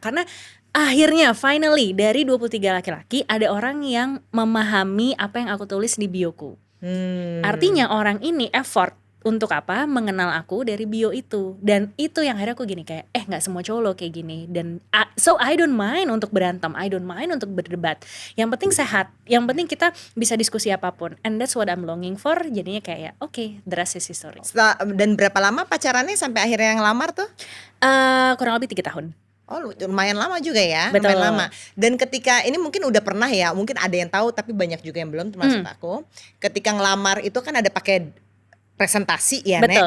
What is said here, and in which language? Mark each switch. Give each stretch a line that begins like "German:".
Indonesian: Karena akhirnya finally dari 23 laki-laki ada orang yang memahami apa yang aku tulis di bioku. Artinya orang ini effort untuk apa? Mengenal aku dari bio itu. Dan itu yang akhirnya aku gini kayak gak semua cowok lo kayak gini. Dan
English: so I don't mind
Indonesian: untuk berantem,
English: I don't mind
Indonesian: untuk berdebat. Yang penting sehat, yang penting kita bisa diskusi apapun.
English: And that's what I'm longing for.
Indonesian: Jadinya kayak
English: okay, the rest is history.
Indonesian: Dan berapa lama pacarannya sampai akhirnya yang lamar tuh? Kurang lebih 3 tahun. Oh lumayan lama juga ya. Betul. Lumayan lama. Dan ketika ini mungkin udah pernah ya, mungkin ada yang tahu tapi banyak juga yang belum, termasuk aku. Ketika ngelamar itu kan ada pakai presentasi ya, betul,